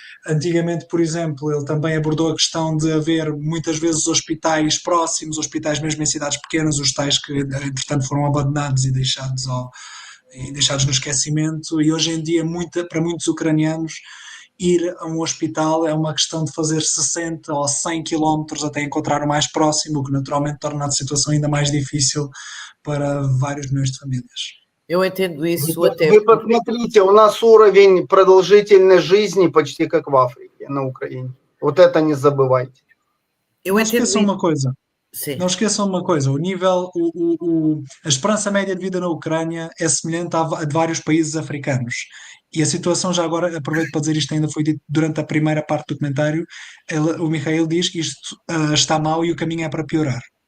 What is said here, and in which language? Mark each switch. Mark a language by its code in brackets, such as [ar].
[pt] Antigamente, por exemplo, ele também abordou a questão de haver muitas vezes hospitais próximos, hospitais mesmo em cidades pequenas, os tais que entretanto foram abandonados e deixados no esquecimento, e hoje em dia para muitos ucranianos ir a um hospital é uma questão de fazer 60 ou 100 quilómetros até encontrar o mais próximo, o que naturalmente torna a situação ainda mais difícil para vários milhões de famílias. Eu entendo isso até... [ru] Вы посмотрите, у нас уровень продолжительной жизни почти как в Африке, на Украине. Вот это не забывайте. [pt] Não esqueçam uma coisa. Sim. Não esqueçam uma coisa, o nível, a esperança média de vida na Ucrânia é semelhante à de vários países africanos. E a situação, já agora, aproveito para dizer, isto ainda foi dito durante a primeira parte do documentário, o Michael diz que isto está mal e o caminho é para piorar.